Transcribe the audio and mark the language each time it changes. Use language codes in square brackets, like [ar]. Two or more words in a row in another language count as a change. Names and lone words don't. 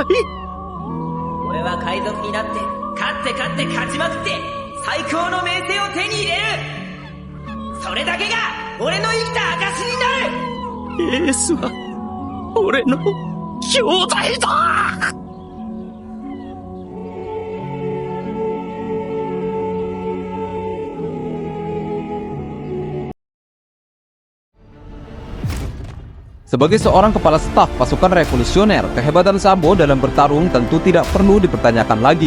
[ja] 俺は海賊になって、勝って勝ちまくって、最高の名声を手に入れる。それだけが俺の生きた証になる。エースは俺の兄弟だ。 [id] Sebagai seorang kepala staf pasukan revolusioner, kehebatan Sabo dalam bertarung tentu tidak perlu dipertanyakan lagi.